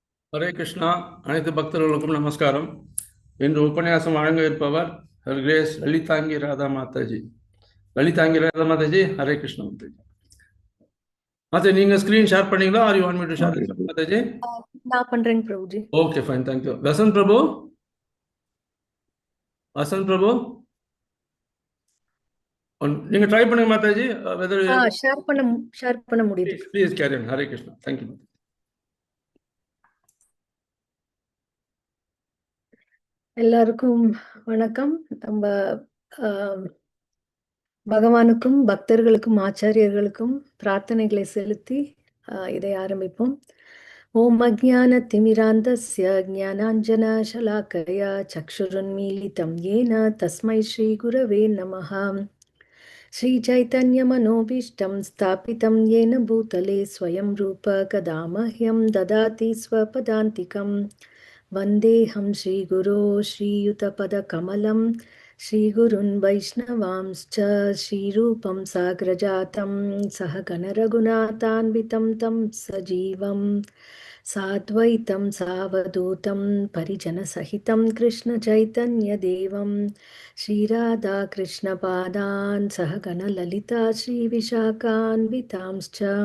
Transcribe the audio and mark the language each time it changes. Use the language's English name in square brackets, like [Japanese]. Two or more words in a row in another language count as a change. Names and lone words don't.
[Tamil] ஹரே கிருஷ்ணா. அனைத்து பக்தர்களுக்கும் நமஸ்காரம். இன்று உபன்யாசம் வழங்க இருப்பவர் ஹர் கிரேஸ் லலிதாங்கி ராதா மாதாஜி. லலிதாங்கி ராதா மாதாஜி, ஹரே கிருஷ்ணா மாதாஜி. மாதாஜி, நீங்க [English] screen share [Tamil] பண்ணீங்களா? [English] are you want me to share மாதாஜி? [Tamil] நான் பண்றேங்க பிரபுஜி. [English] okay, fine, thank you. [Tamil] வசந்த் பிரபு, வசந்த் பிரபு, நீங்க ட்ரை பண்ணுங்க மாதாஜி. வெதர் ஷேர் பண்ண முடியுது. [English] please carry on. ஹரே கிருஷ்ணா, தேங்க்யூ. [Tamil] எல்லாருக்கும் வணக்கம். நம்ம ஆஹ், பகவானுக்கும் பக்தர்களுக்கும் ஆச்சாரியர்களுக்கும் பிரார்த்தனைகளை செலுத்தி இதை ஆரம்பிப்போம். [Sanskrit] ओम् अज्ञान तिमिरान्धस्य ज्ञानाञ्जन शलाकया चक्षुरुन्मीलितं येन तस्मै श्री गुरवे नमः. श्री चैतन्य मनोभीष्टं स्थापितं येन भूतले स्वयं रूप कदा मह्यं ददाति स्वपदान्तिकं वन्देऽहं श्रीगुरो श्रीयुतपदकमलं श्रीगुरुन् वैष्णवांश्च श्रीरूपं साग्रजातं सहगणरघुनाथान्वितं तं सजीवं साद्वैतं सावधूतं परिजनसहितं कृष्णचैतन्यदेवं श्रीराधाकृष्णपादान् सहगणललिता श्रीविशाखान्वितांश्च।